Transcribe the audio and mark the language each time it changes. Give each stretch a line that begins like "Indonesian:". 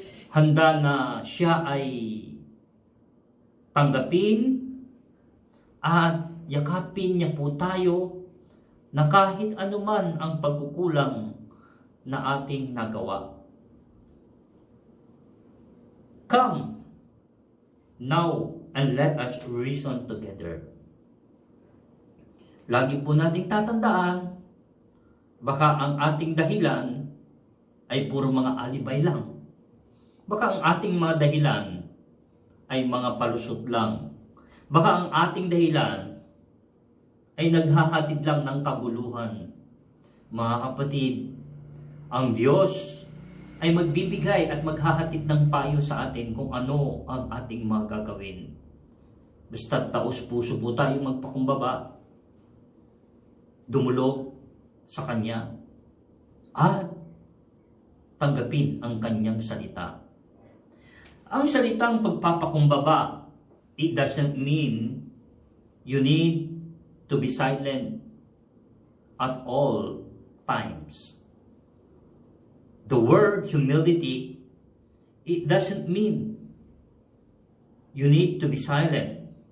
Filipino: Handa na siya ay tanggapin at yakapin niya po tayo na kahit anuman ang pagkukulang na ating nagawa.
English: Come now and let us reason together.
Filipino: Lagi po nating tatandaan, baka ang ating dahilan ay puro mga alibay lang. Baka ang ating mga dahilan ay mga palusot lang. Baka ang ating dahilan ay naghahatid lang ng kaguluhan. Mga kapatid, ang Diyos ay magbibigay at maghahatid ng payo sa atin kung ano ang ating mga gagawin. Basta taos-puso po tayong magpakumbaba, dumulog sa Kanya, at tanggapin ang Kanyang salita. Ang salitang pagpapakumbaba,
English: it doesn't mean you need to be silent at all times. The word humility, it doesn't mean you need to be silent.